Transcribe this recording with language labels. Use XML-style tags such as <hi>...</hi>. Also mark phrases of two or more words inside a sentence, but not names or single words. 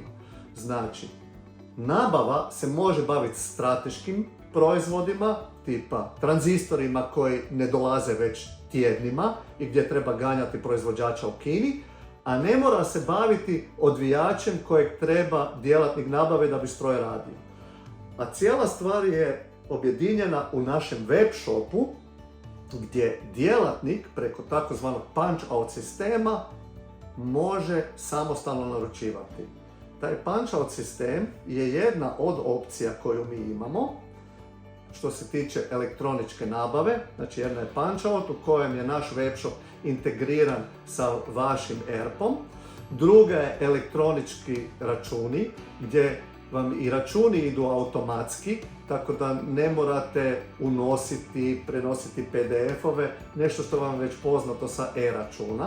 <hr>Znači, nabava se može baviti strateškim proizvodima, tipa tranzistorima koji ne dolaze već tjednima i gdje treba ganjati proizvođača u Kini, a ne mora se baviti odvijačem kojeg treba djelatnik nabave da bi stroj radio. A cijela stvar je objedinjena u našem web shopu, gdje djelatnik preko takozvanog punch-out sistema može samostalno naručivati. Taj punch-out sistem je jedna od opcija koju mi imamo što se tiče elektroničke nabave. Znači, jedna je punch-out u kojem je naš webshop integriran sa vašim ERP-om. Druga je elektronički računi, gdje vam i računi idu automatski, tako da ne morate unositi, prenositi PDF-ove, nešto što vam već poznato sa e-računa.</hr>